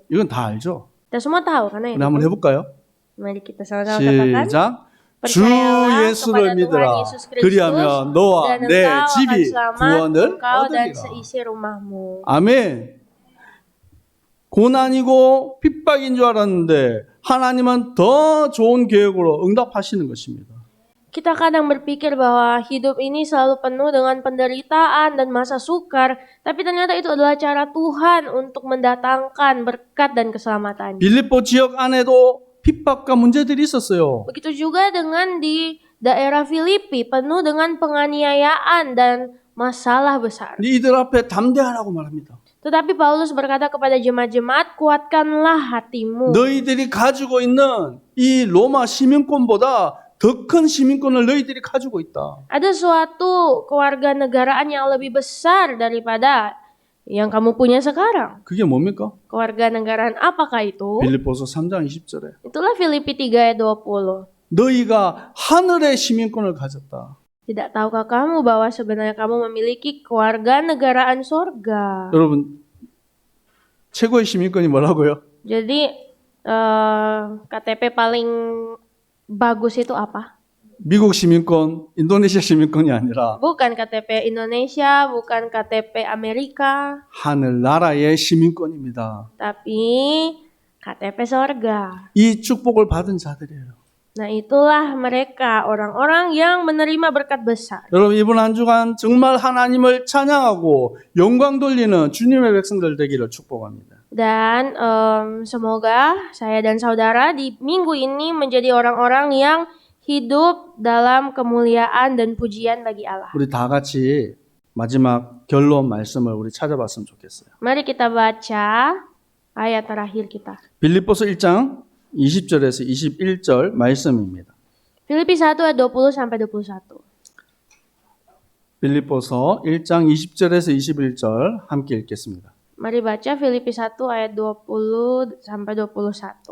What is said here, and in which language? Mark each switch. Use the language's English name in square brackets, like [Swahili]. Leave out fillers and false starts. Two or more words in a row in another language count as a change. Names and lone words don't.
[Korean] 이건 다 알죠? [Indonesian] Kita semua tahu karena [Korean] 근데 한번 해볼까요? [Indonesian] Mari kita sama-sama katakan. [Korean] 시작. 주 [Indonesian] Percayalah [Korean] 예수를 [Indonesian] kepada Tuhan [Korean] 믿으라. [Indonesian] Yesus Kristus, [Korean] 그리하면 너와 [Indonesian] dan [Korean] 내 [Indonesian] engkau akan [Korean] 집이 [Indonesian] selamat, [Korean] 구원을 [Indonesian] engkau dan [Korean] 얻으리라. [Indonesian] seisi rumahmu. [Korean] 아멘. 고난이고 핍박인 줄 알았는데 하나님은 더 좋은 계획으로 응답하시는 것입니다. [Indonesian] Kita kadang berpikir bahwa hidup ini selalu penuh dengan penderitaan dan masa sukar, tapi ternyata itu adalah cara Tuhan untuk mendatangkan berkat dan keselamatan. [Korean] 빌립보 지역 안에도 핍박과 문제들이 있었어요. [Indonesian] Begitu juga dengan di daerah Filipi, penuh dengan penganiayaan dan masalah besar. [Korean] 근데 이들 앞에 담대하라고 말합니다. [Indonesian] Tetapi Paulus berkata kepada jemaat-jemaat, "Kuatkanlah hatimu." [Korean] 너희들이 가지고 있는 이 로마 시민권보다 더 큰 시민권을 너희들이 가지고 있다. [Indonesian] Ada suatu kewarganegaraan yang lebih besar daripada yang kamu punya sekarang. [Korean] 그게 뭡니까? [Indonesian] Kewarganegaraan apakah itu? [Korean] 빌립보서 3장 20절에 [Indonesian] Itulah Filipi 3 ayat 20. [Korean] 너희가 하늘의 시민권을 가졌다. [Indonesian] Tidak tahukah kamu bahwa sebenarnya kamu memiliki kewarganegaraan sorga? [Korean] 여러분, 최고의 시민권이 뭐라고요? [Indonesian] Jadi KTP paling bagus itu apa? [Korean] 미국 시민권, 인도네시아 시민권이 아니라 [Indonesian] Bukan KTP Indonesia, bukan KTP Amerika, [Korean] 하늘나라의 시민권입니다. [Indonesian] tapi KTP sorga. [Korean] 이 축복을 받은 자들이에요. [Indonesian] Nah, itulah mereka orang-orang yang menerima berkat besar. [Korean] 여러분, 이번 한 주간 정말 하나님을 찬양하고 영광 돌리는 주님의 백성들 되기를 축복합니다. [Indonesian] Dan semoga saya dan saudara di minggu ini menjadi orang-orang yang hidup dalam kemuliaan dan pujian bagi Allah. [Korean] 우리 다 같이 마지막 결론 말씀을 우리 찾아봤으면 좋겠어요. [Indonesian] Mari kita baca ayat terakhir kita. [Korean] 빌립보서 1장 20절에서 21절 말씀입니다. [Indonesian] Filipi 1 ayat 20 sampai 21. [Korean] 빌립보서 1장 20절에서 21절 함께 읽겠습니다. [Indonesian] Mari baca Filipi 1 ayat 20 sampai 21.